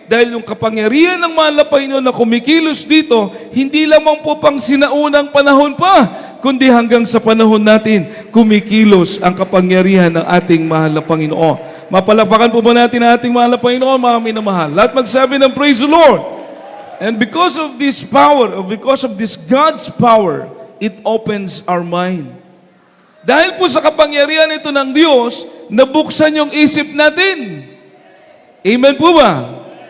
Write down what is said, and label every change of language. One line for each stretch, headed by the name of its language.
Filipino: Dahil yung kapangyarihan ng mahal na Panginoon na kumikilos dito, hindi lamang po pang sinaunang panahon pa, kundi hanggang sa panahon natin, kumikilos ang kapangyarihan ng ating mahal na Panginoon. Mapalapakan po ba natin ang ating mahal na Panginoon, mga minamahal? Lahat magsabi ng
English: praise the Lord. And because of this power, or because of this God's power, it opens our mind.
Filipino: Dahil po sa kapangyarihan ito ng Diyos, nabuksan yung isip natin. Amen po ba?